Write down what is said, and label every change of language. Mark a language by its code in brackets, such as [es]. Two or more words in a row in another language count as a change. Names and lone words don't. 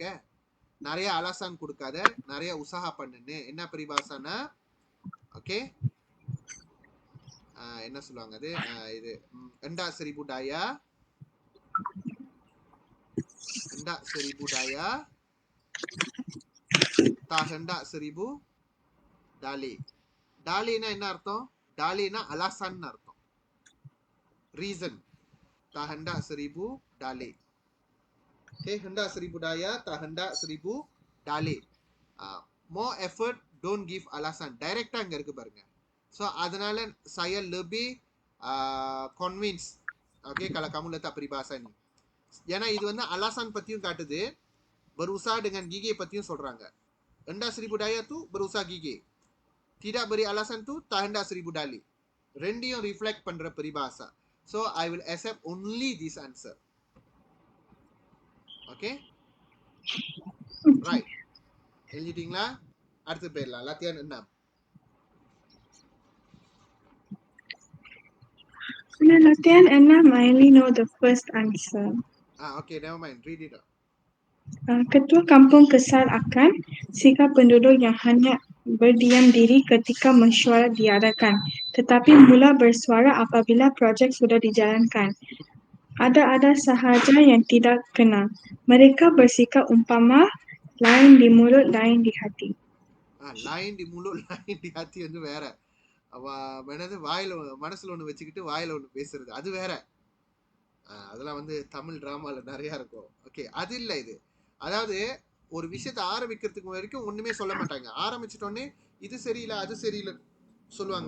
[ta] நிறைய அலாசான் கொடுக்காத, நிறைய உசாஹா பண்ணுன்னு. என்ன பரிபாஷானா, ஓகே, என்ன சொல்லுவாங்க அது? [ms] இது hendak seribu daya, hendak seribu daya, tak hendak seribu dalih. [ta] Dalihனா என்ன அர்த்தம்? dalihனா alasan அர்த்தம், [en] reason. [ms] Tak hendak seribu dalih. Okay, hendak seribu daya, tak hendak seribu dalih. [en] More effort, don't give alasan. [ta] Directா இங்க இருக்கு பாருங்க. So அதனால [ms] saya lebih convince. Okay, kalau kamu letak peribahasa ni. [ta] ஏன்னா இது வந்து alasan பத்தியும் காட்டுது, [ms] berusaha dengan gigih [ta] பத்தியும் சொல்றாங்க. [ms] hendak seribu daya tu berusaha gigih. Tidak beri alasan tu tak hendak seribu dalih. [ta] ரெண்டையும் reflect பண்ற peribahasa. [en] So I will accept only this answer. Okay? Right. எழுதிட்டீங்களா? அடுத்து போயிடலாம். லத்தியான் 6. [ms] Latihan 6, [en] I only know the first answer. Okay, never mind. Read it out. [ms] Ketua kampung kesal akan sikap penduduk yang hanya berdiam diri ketika mesyuarat diadakan, tetapi mula bersuara apabila projek sudah dijalankan. Ada sahaja yang tidak kenal. Mereka bersikap umpama Lain di mulut, lain di hati. Lain di mulut lain di hati [ta] வந்து வேற. என்னது வாயில மனசுல ஒண்ணு வச்சுக்கிட்டு வாயில ஒண்ணு பேசுறது அது வேற. அதெல்லாம் வந்து தமிழ் டிராமால நிறைய இருக்கும். ஓகே, அது இல்ல இது. அதாவது ஒரு விஷயத்தை ஆரம்பிக்கிறதுக்கு வரைக்கும் ஒண்ணுமே சொல்ல மாட்டாங்க. ஆரம்பிச்சிட்டோன்னே இது சரியில்லை அது சரியில்லை சொல்லுவாங்க.